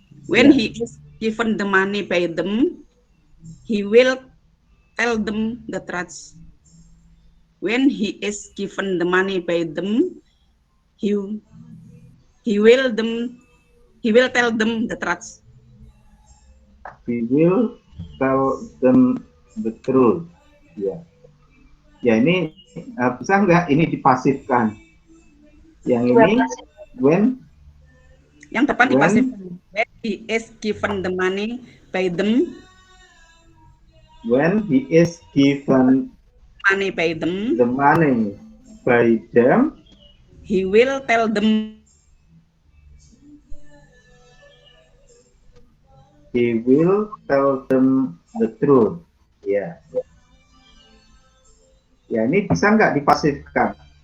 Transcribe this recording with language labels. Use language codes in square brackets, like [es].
[en] When he is given the money by them, he will tell them the truth. When he is given the money by them, he will tell them the truth. He will tell them the truth. [id] Ya, ya ini bisa nggak ini dipasifkan? Yang ini when? Yang depan dipasifkan. [en] When he is given the money by them. When he is given money by them. The money by them. He will tell them. He will tell them the truth. [id] Ya. Ya, ini bisa nggak dipasifkan?